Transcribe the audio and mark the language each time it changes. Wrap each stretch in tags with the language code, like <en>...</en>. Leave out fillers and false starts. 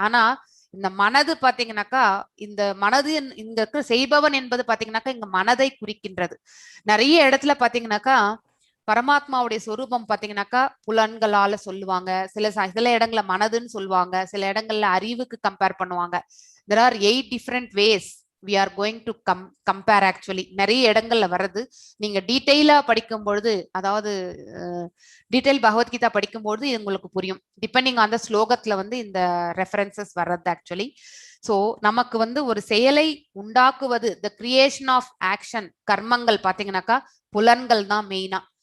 <ta>ஆனா இந்த மனது பாத்தீங்கன்னாக்கா இந்த மனது இங்க இருக்க செய்பவன் என்பது பாத்தீங்கன்னாக்கா இங்க மனதை குறிக்கின்றது. நிறைய இடத்துல பாத்தீங்கன்னாக்கா பரமாத்மாவுடைய சொரூபம் பாத்தீங்கன்னாக்கா புலன்களால சொல்லுவாங்க, சில இடங்கள்ல மனதுன்னு சொல்லுவாங்க, சில இடங்கள்ல அறிவுக்கு கம்பேர் பண்ணுவாங்க.</ta> <en>there are 8 different ways we are going to compare actually.</en> <ta>நிறைய இடங்கள்ல வருது. நீங்க டீட்டெயிலா படிக்கும் பொழுது, அதாவது டீட்டெயில் பகவத்கீதா படிக்கும்போது இது உங்களுக்கு புரியும். டிபெண்டிங் ஆன் த ஸ்லோகத்துல வந்து இந்த ரெஃபரன்சஸ் வர்றது ஆக்சுவலி. ஸோ நமக்கு வந்து ஒரு செயலை உண்டாக்குவது,</ta> <en>the creation of action,</en> <ta>கர்மங்கள் பாத்தீங்கன்னாக்கா புலன்கள் தான் மெயினா.</ta>